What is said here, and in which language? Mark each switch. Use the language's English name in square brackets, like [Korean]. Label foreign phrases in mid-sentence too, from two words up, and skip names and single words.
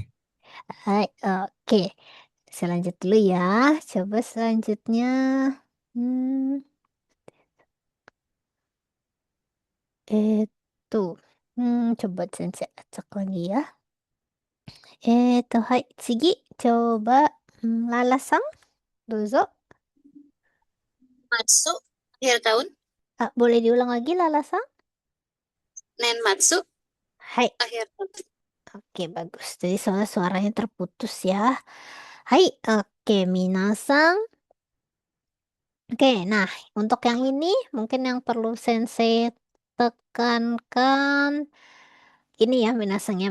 [Indonesian] Hai, oke. Saya lanjut dulu ya. Coba selanjutnya. Hmm, itu. Coba saya acak lagi ya. Hai, Cigi. Coba Lala-san, dozo. Matsu, akhir tahun. Ah, boleh diulang lagi Lala-san? Nenmatsu, Hai. akhir tahun. Oke, bagus. Jadi soalnya suaranya terputus ya. Hai, oke, minasang. Oke, nah untuk yang ini mungkin yang perlu sensei tekankan ini ya minasangnya.